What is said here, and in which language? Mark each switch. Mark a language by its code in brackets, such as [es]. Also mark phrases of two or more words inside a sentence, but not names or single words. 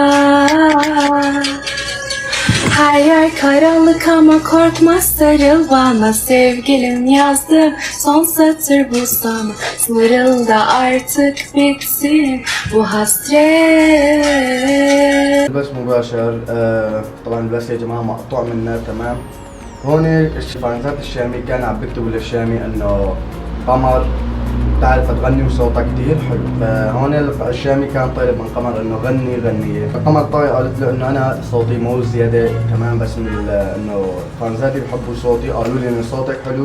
[tr] Her yer karanlık ama korkma sarıl bana. Sevgilim yazdım son satır bu sana. Sarıl da artık bitsin bu hasret. [ar] بس مباشر. طبعا البث يا جماعه مقطوع منا. تمام، هون الفانزات الشامي كان عم بيكتبوا للشامي انه قمر بتعرف تغني وصوتها كتير حلو. فهون الشامي كان طالب من قمر انه غني غنية. فقمر طاي قالت له انه انا صوتي مو زيادة. تمام، بس من انه فانزاتي بحبوا صوتي قالوا لي انه صوتك حلو.